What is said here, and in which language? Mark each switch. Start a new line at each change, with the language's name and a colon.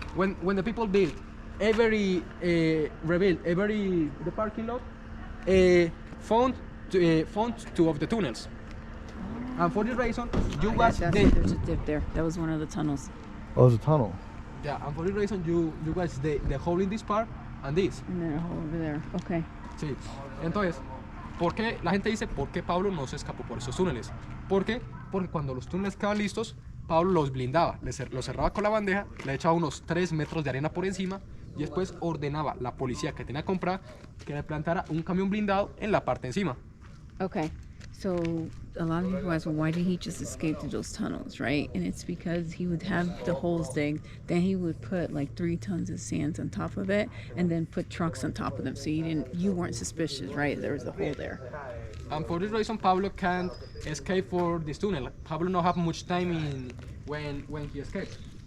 English: When the people built every rebuilt every the parking lot, found two of the tunnels. And for this reason, you watch There's a dip there. That was one of the tunnels. Oh, it's a tunnel. Yeah, and for this reason you watch the hole in this part and this. And then a hole over there. Okay.
Spanish: Sí. Entonces, ¿por qué la gente dice por qué Pablo no se escapó por esos túneles? ¿Por qué? Porque cuando los túneles quedaban listos, Pablo los blindaba, los cerraba con la bandeja, le echaba unos 3 metros de arena por encima y después ordenaba a la policía que tenía que comprar que le plantara un camión blindado en la parte encima.
English: Okay. So a lot of people ask, well, why did he just escape through those tunnels, right? And it's because he would have the holes digged, then he would put like 3 tons of sand on top of it, and then put trucks on top of them, so you weren't suspicious, right? There was a hole there. And for this reason, Pablo can't escape for this tunnel. Pablo not have much time when he escaped.